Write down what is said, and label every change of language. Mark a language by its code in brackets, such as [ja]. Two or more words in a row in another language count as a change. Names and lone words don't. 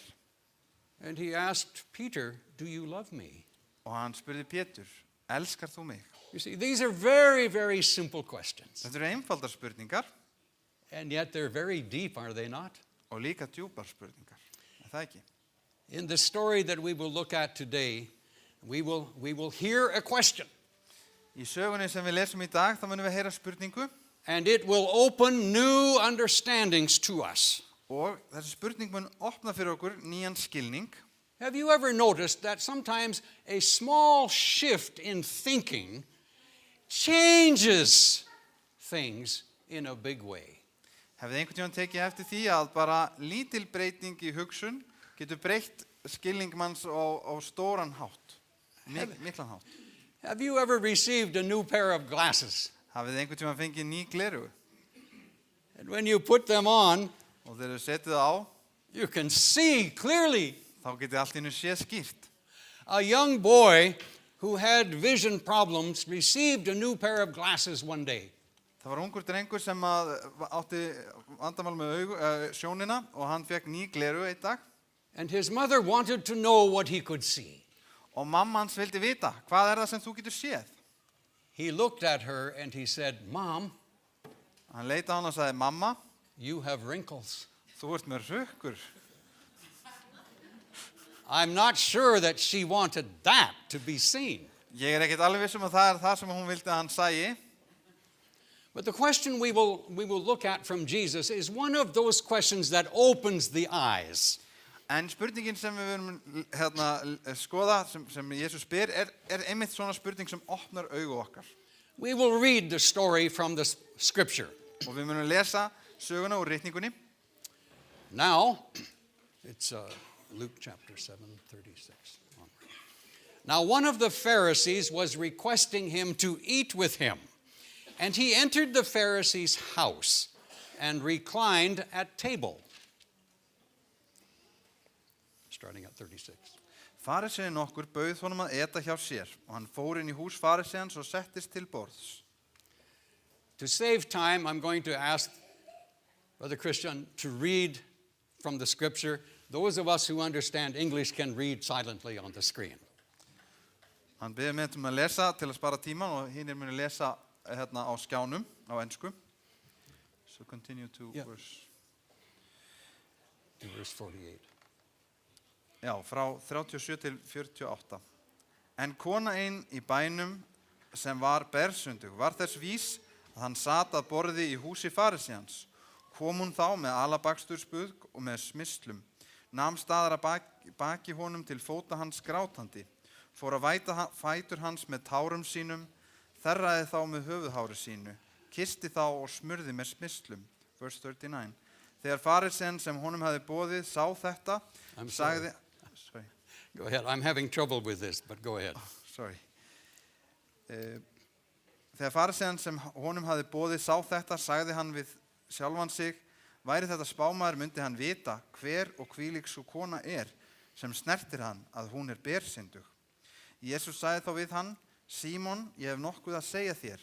[en] And he asked Peter, do you love me? [is] Og hann spurði Pétur, elskar þú mig? [en] You see, these are very, very simple questions. [is] Þetta eru einfaldar spurningar [en] And yet they're very deep, are they not? [is] og líka djúpar spurningar. Er það ekki? [en] In the story that we will look at today, we will hear a question. [is] Í sögunni sem við lesum í dag, þá munum við heyra spurningu [en] And it will open new understandings to us. [is] og þessi spurning mun opna fyrir okkur nýjan skilning. [en] Have you ever noticed that sometimes a small shift in thinking changes things in a big way? [is] Hefði einhvern tímann tekið eftir því að bara lítil breyting í hugsun getur breytt skilning manns á stóran hátt, miklan hátt. [en] Have you ever received a new pair of glasses? [is] Hafið þið einhvern tímann fengið ný glerugu [en] And when you put them on, [is] og þegar þið setið það á, [en] you can see clearly. [is] þá getið allt í einu séð skýrt. [en] A young boy who had vision problems received a new pair of glasses one day. [is] Það var ungur drengur sem átti vandamál með sjónina og hann fekk ný glerugu einn dag. [en] And his mother wanted to know what he could see. [is] Og mamma hans vildi vita, hvað það sem þú getur séð? [en] He looked at her and he said, Mom, [is] Hann leit á hann og sagði, mamma, [en] you have wrinkles. [is] þú ert með rukkur. [en] I'm not sure that she wanted that to be seen. [is] Ég ekkert alveg viss að það það sem hún vildi að hann sæi. [en] But the question we will look at from Jesus is one of those questions that opens the eyes. [is] En spurningin sem við verum skoða, sem Jesus spyr, einmitt svona spurning sem opnar augu okkar. [en] We will read the story from the scripture. [is] Og við munum lesa söguna úr ritningunni. [en] Now, it's Luke chapter 7:36. Now one of the Pharisees was requesting him to eat with him. And he entered the Pharisee's house and reclined at table. Starting at 36. [is] Farisei nokkur bauð honum að eta hjá sér og hann fór inn í hús fariseans og settist til borðs. [en] To save time, I'm going to ask Brother Christian to read from the scripture Those of us who understand English can read silently on the screen. [is] Hann beður mig að lesa til að spara tíman og hinir muni lesa hérna á skjánum á ensku. [en] So continue to Yeah. verse. In verse 48. [is] Já, frá 37 til 48. En kona ein í bænum sem var bersundug var þess vís að hann sat að borði í húsi farisíans. Kom hún þá með alabaksturspúð og með smyslum. Nam staðar að baki honum til fóta hans grátandi. Fór að væta fætur hans með tárum sínum, þerraði þá með höfuðhári sínu, kisti þá og smurði með smyslum. Verse 39. Þegar farisén sem honum hafði boðið sá þetta, [en] I'm sorry. [is] sagði... Sorry. [en] Go ahead. I'm having trouble with this, but go ahead. Sorry. [is] Þegar farisén sem honum hafði boðið sá þetta, sagði hann við sjálfan sig, væri þetta spámaður myndi hann vita hver og hvílík sú kona sem snertir hann að hún bersyndug. Jesus sagði þá við hann, Símon, ég hef nokkuð að segja þér.